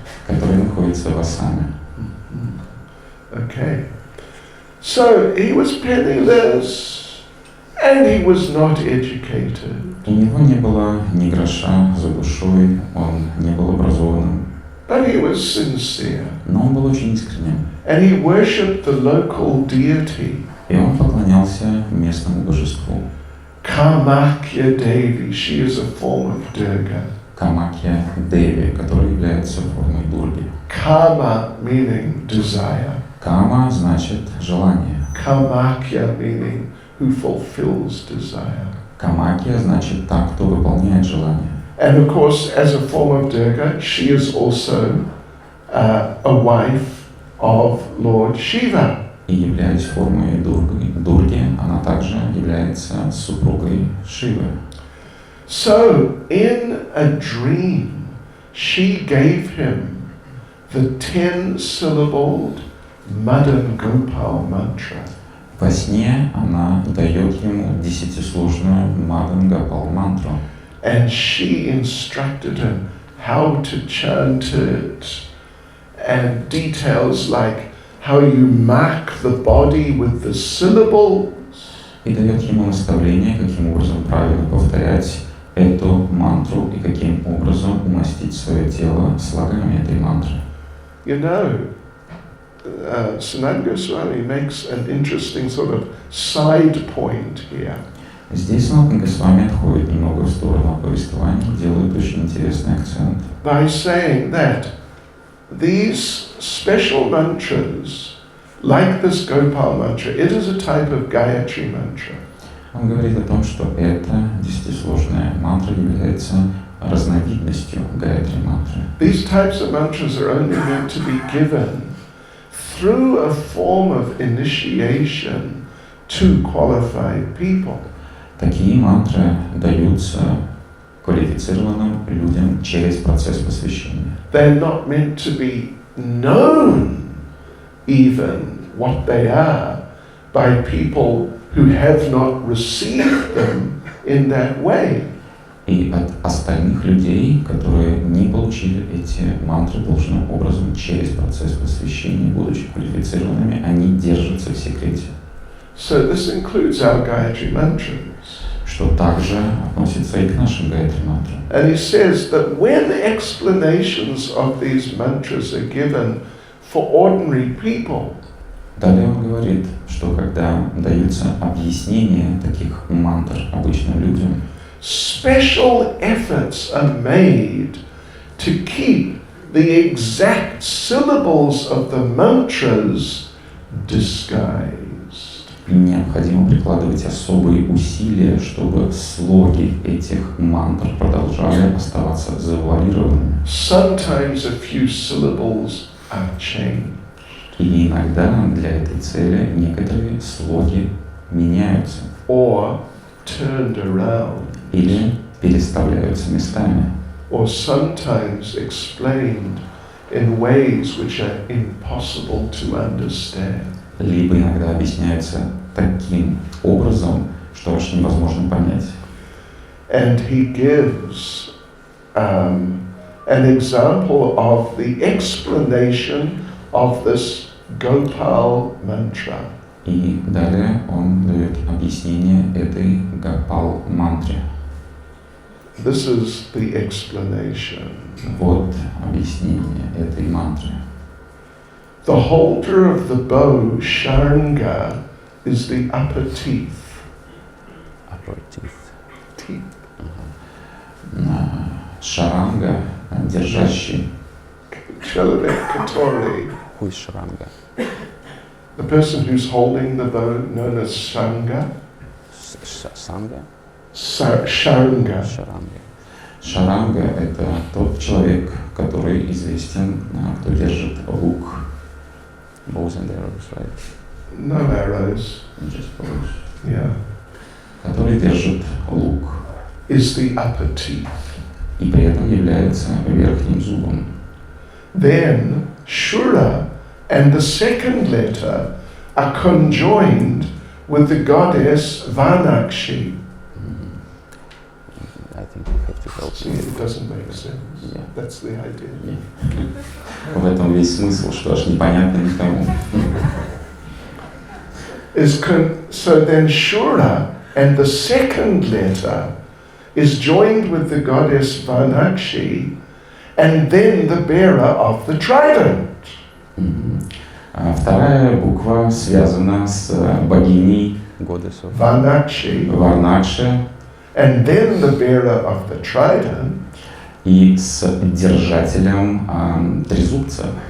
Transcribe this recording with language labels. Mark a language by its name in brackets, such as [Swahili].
[Russian] Который находится в Ассаме. [English] Okay. So he was penniless and he was not educated. [Russian] У него не было ни гроша за душой, он не был образованным. [English] But he was sincere. [Russian] Но он был очень искренним. [English] And he worshipped the local deity. [Russian] И он поклонялся местному божеству. [English] Kamakya Devi, she is a form of Durga. [Russian] Камакья Деви, которая является формой Дурги. [English] Kama meaning desire. [Russian] Кама значит желание. [English] Kamakya meaning who fulfills desire. [Russian] Камакья значит та, кто выполняет желание. [English] And of course, as a form of Durga, she is also a wife of Lord Shiva. [Russian] И являясь формой Дурги, она также является супругой Шивы. [English] So, in a dream, she gave him the 10-syllabled Madan Gopal mantra. [Russian] Во сне она дает ему 10-сложную Мадан Гопал мантру. [English] And she instructed him how to chant it, and details like how you mark the body with the syllables. [Russian] И дает ему наставление, каким образом правильно повторять эту мантру и каким образом умастить свое тело слогами этой мантры. [English] You know, Sanatana Goswami makes an interesting sort of side point here. [Russian] Здесь Санатана Госвами отходит немного в сторону повествования, делает очень интересный акцент. [English] By saying that these special mantras, like this Gopal mantra, it is a type of Gayatri mantra. [Russian] Он говорит о том, что эта десятисложная мантра является разновидностью Гайатри мантры. [English] These types of mantras are only meant to be given through a form of initiation to qualified people. [Russian] Такие мантры даются квалифицированным людям через процесс посвящения. [English] They're not meant to be known even what they are by people who have not received them in that way. [Russian] И от остальных людей, которые не получили эти мантры должным образом через процесс посвящения, будучи квалифицированными, они держатся в секрете. [English] So this includes our Gayatri mantras. [Russian] Что также относится и к нашим Гайатри мантрам. [English] And he says that when explanations of these mantras are given for ordinary people, [Russian] Далее он говорит, что когда даются объяснения таких мантр обычным людям, [English] special efforts are made to keep the exact syllables of the mantras disguised. [Russian] необходимо прикладывать особые усилия, чтобы слоги этих мантр продолжали оставаться завуалированными. [English] Sometimes a few syllables are changed. [Russian] И иногда для этой цели некоторые слоги меняются [English] Or turned around. [Russian] или переставляются местами. [English] Or sometimes explained in ways which are impossible to understand. [Russian] Либо иногда объясняются таким образом, что аж невозможно понять. [English] And he gives an example of the explanation of this Gopal mantra. [Russian] И далее он дает объяснение этой Гопал мантре. [English] This is the explanation. [Russian] Вот объяснение этой мантры. [English] The holder of the bow, Sharanga, is the upper teeth. Upper teeth. Teeth. [Russian] Шаранга, держащий. Chalanik Katori. [English] Who is Sharanga? The person who's holding the bow, known as Sanga. Sangha? Sharanga. Sharanga. [Russian] Шаранга – это тот человек, который известен, кто держит лук. [English] Bows and arrows, right? No arrows. Just bows. Yeah. [Russian] Который держит лук. [English] Is the upper teeth. [Russian] И при этом является верхним зубом. [English] Then Shura and the second letter are conjoined with the goddess Vanakshi. I think you have to help See, me. it doesn't make sense. Yeah. That's the idea. [Russian] В этом весь смысл, что аж непонятно никому. [English] So then Shura and the second letter is joined with the goddess Vanakshi and then the bearer of the trident. [Russian] Вторая буква связана с богиней [English] Goddess of Vanakshi [Russian] Варнакши [English] and then the bearer of the trident. [Russian] и с держателем трезубца.